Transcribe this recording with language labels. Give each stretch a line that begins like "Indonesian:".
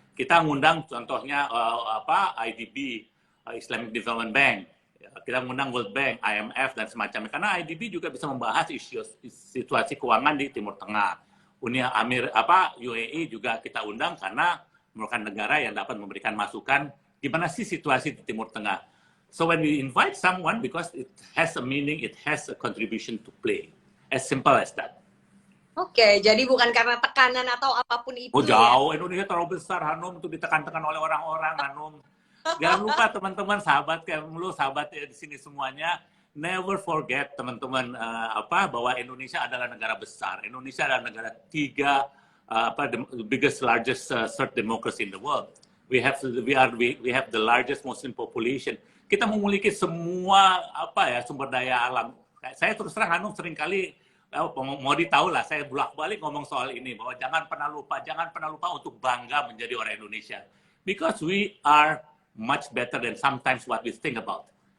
Indonesian: Kita ngundang contohnya IDB, Islamic Development Bank, kita ngundang World Bank, IMF dan semacamnya. Karena IDB juga bisa membahas isu situasi keuangan di Timur Tengah. UAE juga kita undang karena merupakan negara yang dapat memberikan masukan gimana sih situasi di Timur Tengah.
English: So when we invite someone, because it has a meaning, it has a contribution to play. As simple as that.
Indonesian: Oke, jadi bukan karena tekanan atau apapun itu. Oh jauh, ya? Indonesia terlalu besar Hanum untuk ditekan-tekan oleh orang-orang Hanum. Jangan lupa teman-teman, sahabat kayak lu, sahabat di sini semuanya,
English: never forget
Indonesian: teman-teman bahwa Indonesia adalah negara besar. Indonesia adalah negara
English: the biggest, largest third democracy in the world.
Indonesian: We have the largest Muslim population. Kita memiliki semua sumber daya alam. Saya terus terang Hanum seringkali mau ditahu lah, saya bolak-balik ngomong soal ini, bahwa jangan pernah lupa untuk bangga menjadi orang Indonesia.
English: Because we are much better than sometimes what we think about.